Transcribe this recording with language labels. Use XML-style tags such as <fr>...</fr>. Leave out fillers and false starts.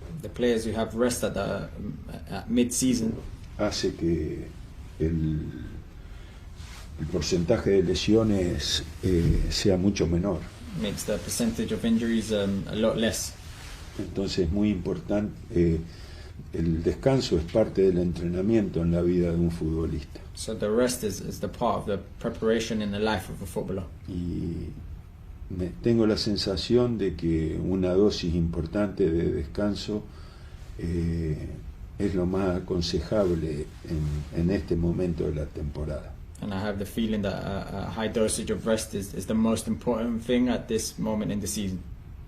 <en>The players who have rest at mid-season,</en> <es>hace que el porcentaje de lesiones sea mucho menor.</es> <en>makes the percentage of injuries a lot less.</en> <es>Entonces es muy importante, el descanso es parte del entrenamiento en la vida de un futbolista.</es> <en>So the rest is the part of the preparation in the life of a footballer.</en> <es>Y tengo la sensación de que una dosis importante de descanso es lo más aconsejable en este momento de la temporada.</es> <en>And I have the feeling that a high dosage of rest is the most important thing at this moment in the season.</en>